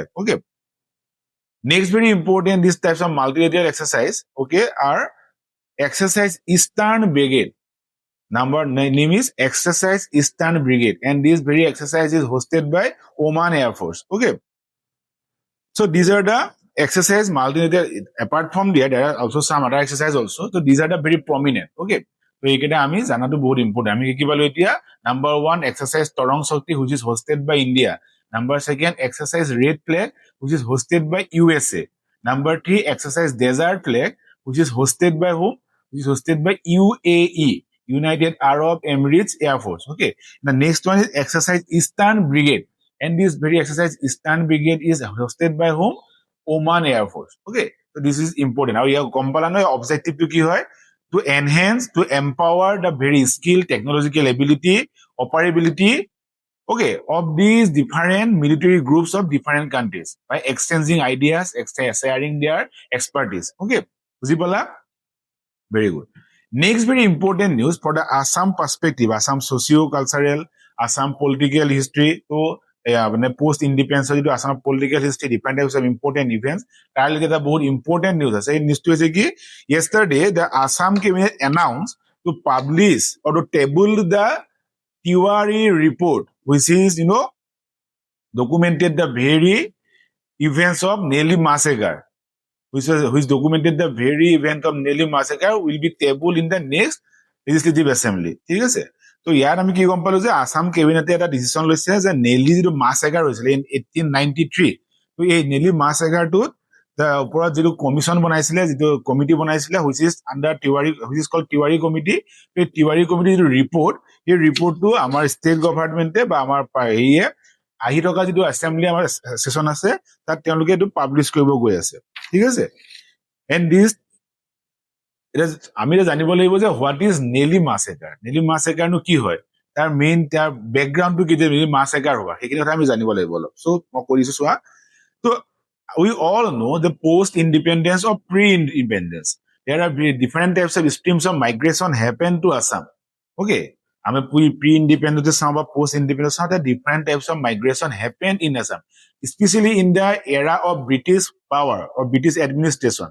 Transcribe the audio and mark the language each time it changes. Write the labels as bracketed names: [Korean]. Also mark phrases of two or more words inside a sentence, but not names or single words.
[English] Okay, next very important these types of multilateral exercise okay are exercise Eastern Brigade. Name is exercise Eastern Brigade and this very exercise is hosted by Oman Air Force. Okay, so these are the exercise multilateral. Apart from there are also some other exercise also. So these are the very prominent. [Assamese] Okay. So এইকেইটা আমি জানাটো বহুত ইম্পৰ্টেণ্ট আমি কি পালো এতিয়া নাম্বাৰ 1 এক্সাৰসাইজ তৰং শক্তি [English] which is hosted by India. Number 2 exercise red flag which is hosted by USA. Number 3 exercise desert flag which is hosted by whom? Which is hosted by UAE, United Arab Emirates Air Force. Okay, the next one is exercise Eastern Brigade and this very exercise Eastern Brigade is hosted by whom? Oman Air Force. Okay, so this is important. Now your company objective to [Assamese] কি হয় [English] to enhance, to empower the very skill, technological ability, operability okay of these different military groups of different countries by exchanging ideas, sharing their expertise. [Assamese] Okay, বুজি পালা? [English] Very good. Next very important news for the Assam perspective, Assam socio-cultural, Assam political history. So post independence যিটো Assam political history different types of important events [Assamese] তাৰ লৈকে এটা বহুত [English] important news [Assamese] আছে এই নিউজটো হৈছে কি [English] yesterday the Assam cabinet announced to publish or to table the Tiwari report which is documented the very events of Nelly massacre which documented the very event of Nelly massacre will be tabled in the next legislative assembly. [Assamese] ঠিক আছে তো ইয়াত আমি কি গম পালো যে আসাম কেবিনেটে এটা ডিসিশন লৈছে যে নেলি যিটো মাছএগাৰ হৈছিল ইন 1893 তো এই নেলি মাছএগাৰটোত ওপৰত যিটো কমিশন বনাইছিলে যিটো কমিটি বনাইছিলে [English] which is under Tiwari which is called Tiwari committee [Assamese] এই Tiwari committee যিটো ৰিপৰ্ট এই ৰিপৰ্টটো আমাৰ [English] state government [Assamese] বা আমাৰ হেৰিয়ে আহি থকা যিটো এছেম্বলি আমাৰ সেশন আছে তাত তেওঁলোকে এইটো পাব্লিছ কৰিব গৈ আছে ঠিক আছে [English] and this [Assamese] আমি জানিব লাগিব যে [English] what is Nelly massacre [Assamese] নেলি মাছএগাৰনো কি হয় তাৰ মেইন তাৰ বেকগ্ৰাউণ্ডটো কি যে নেলি মাছএগাৰ হোৱা সেইখিনি কথা আমি জানিব লাগিব অলপ চ' মই কৰিছো চোৱা তো [English] we all know the post-independence or pre-independence. There are different types of streams of migration happen to Assam. Okay. I mean, pre-independence, some of post-independence, some of the different types of migration happened in Assam, especially in the era of British power or British administration.